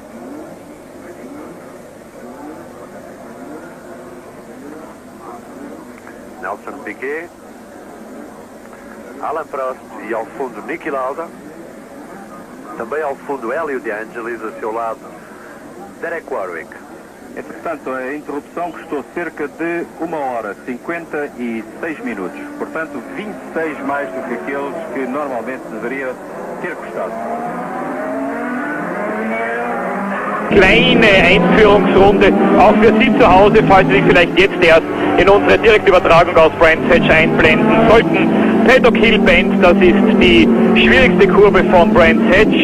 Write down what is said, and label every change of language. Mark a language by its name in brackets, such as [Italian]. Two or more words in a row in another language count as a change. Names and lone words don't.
[Portuguese] Nelson Piquet, Alain Prost e ao fundo Niki Lauda, também ao fundo Elio De Angelis, a seu lado Derek Warwick. Entretanto, a interrupção custou cerca de 1 hora 56 minutos, portanto 26 mais do que aqueles que normalmente deveria ter custado. [German] Kleine Einführungsrunde, auch für Sie zu Hause, falls Sie sich vielleicht jetzt erst in unsere Direktübertragung aus Brands Hatch einblenden sollten. Paddock Hill Bend, das ist die schwierigste Kurve von Brands Hatch.